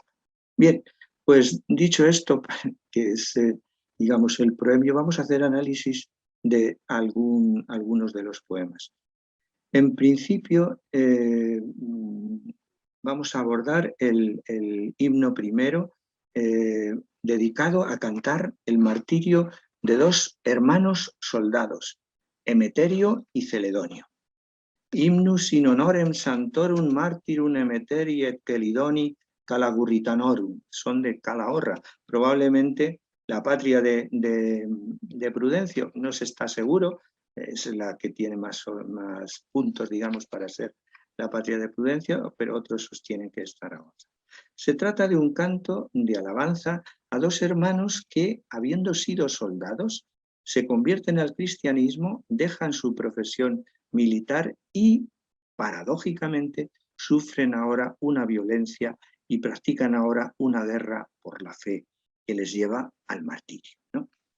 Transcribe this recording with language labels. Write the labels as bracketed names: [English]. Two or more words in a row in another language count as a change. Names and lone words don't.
[Spanish] Bien, pues dicho esto, que es digamos el proemio, vamos a hacer análisis de algunos de los poemas. En principio vamos a abordar el himno primero, dedicado a cantar el martirio de dos hermanos soldados, Emeterio y Celedonio. [Latin] Hymnus in honorem santorum martyrum Emeteri et Celidoni Calagurritanorum, [Spanish] son de Calahorra, probablemente la patria de Prudencio, no se está seguro, es la que tiene más puntos, digamos, para ser la patria de Prudencio, pero otros sostienen que es Zaragoza. Se trata de un canto de alabanza a dos hermanos que, habiendo sido soldados, se convierten al cristianismo, dejan su profesión militar y, paradójicamente, sufren ahora una violencia y practican ahora una guerra por la fe que les lleva al martirio, ¿no?